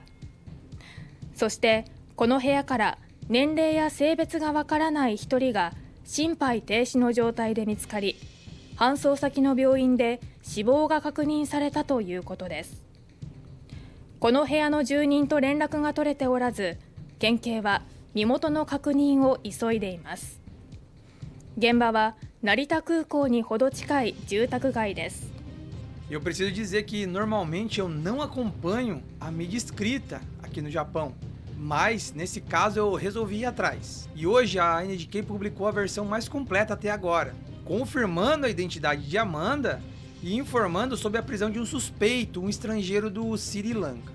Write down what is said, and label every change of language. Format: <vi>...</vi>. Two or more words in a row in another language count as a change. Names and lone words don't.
<ja>そしてこの部屋から年齢や性別がわからない1人が心肺停止の状態で見つかり、搬送先の病院で死亡が確認されたということです。この部屋の住人と連絡が取れておらず、県警は身元の確認を急いでいます。現場は成田空港にほど近い住宅街です。</ja> <pt>Eu preciso dizer que normalmente eu não acompanho a mídia escrita aqui no Japão, mas nesse caso eu resolvi ir atrás. E hoje a NHK publicou a versão mais completa até agora, confirmando a identidade de Amanda e informando sobre a prisão de um suspeito, um estrangeiro do Sri Lanka.</pt>